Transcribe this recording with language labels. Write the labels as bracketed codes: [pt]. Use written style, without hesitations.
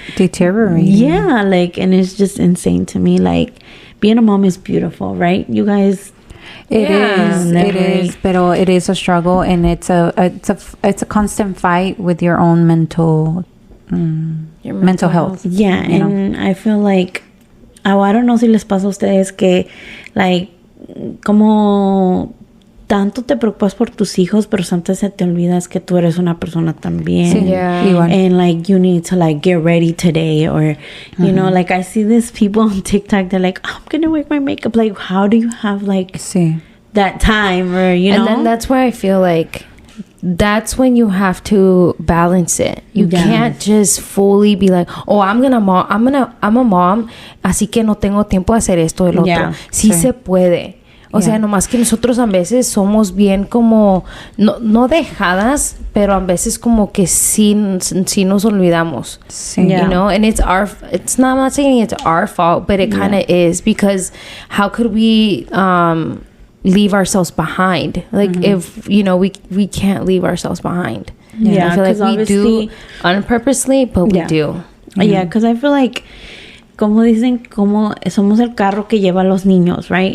[en] deteriorating. Like, and it's just insane to me. Like, being a mom is beautiful, right? You guys. It is, but it is a struggo, and it's a constant fight with your own mental health. Yeah, and I feel like, I don't know [es] si les pasa a ustedes que, [en] like, [es] como tanto te preocupas por tus hijos, pero antes se te olvidas que tú eres una persona también. Igual. [en] And, like, you need to, like, get ready today, or, you know, like, I see these people on TikTok, they're like, I'm gonna wear my makeup. Like, how do you have, like, that time, or, you know? And then that's where I feel like that's when you have to balance it. You can't just fully be like, oh, I'm a mom, [es] así que no tengo tiempo de hacer esto, el otro. Sí se puede. O sea, nomás que nosotros a veces somos bien como, no dejadas, pero a veces como que sí nos olvidamos. [en] You know, and I'm not saying it's our fault, but it kind of is, because how could we leave ourselves behind? Like, if, you know, we can't leave ourselves behind. I feel like we do unpurposely, but we do. Yeah, because I feel like, [es] como dicen, como somos el carro que lleva a los niños, [en] right?